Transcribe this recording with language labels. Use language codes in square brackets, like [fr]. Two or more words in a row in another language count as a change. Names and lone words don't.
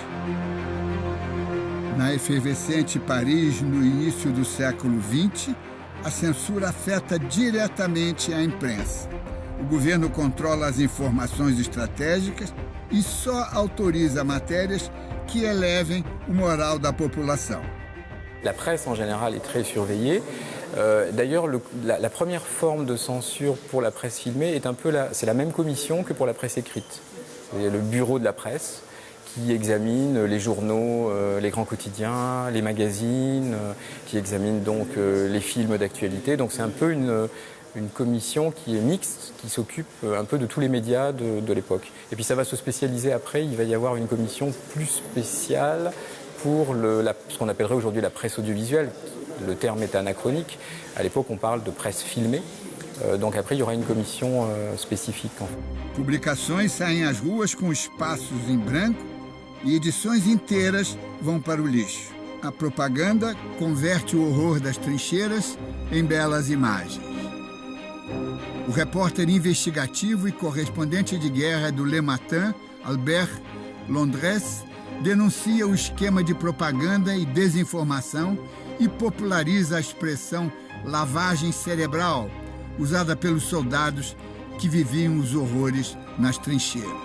[pt] Na efervescente Paris, no início do século XX, a censura afeta diretamente a imprensa. O governo controla as informações estratégicas e só autoriza matérias que elevem o moral da população. [fr] La presse en général est très surveillée. D'ailleurs, la première forme de censure pour la presse filmée est c'est la même commission que pour la presse écrite. C'est le bureau de la presse qui examine les journaux, les grands quotidiens, les magazines, qui examine donc les films d'actualité. Donc c'est un peu une commission qui est mixte, qui s'occupe un peu de tous les médias de l'époque. Et puis ça va se spécialiser après, il va y avoir une commission plus spéciale pour ce qu'on appellerait aujourd'hui la presse audiovisuelle. Le terme est anachronique. À l'époque, on parle de presse filmée. Donc après, il y aura une commission spécifique. [pt] Publicações saem às ruas com espaços em branco e edições inteiras vão para o lixo. A propaganda converte o horror das trincheiras em belas imagens. O repórter investigativo e correspondente de guerra do Le Matin, Albert Londres, denuncia o esquema de propaganda e desinformação e populariza a expressão lavagem cerebral, usada pelos soldados que viviam os horrores nas trincheiras.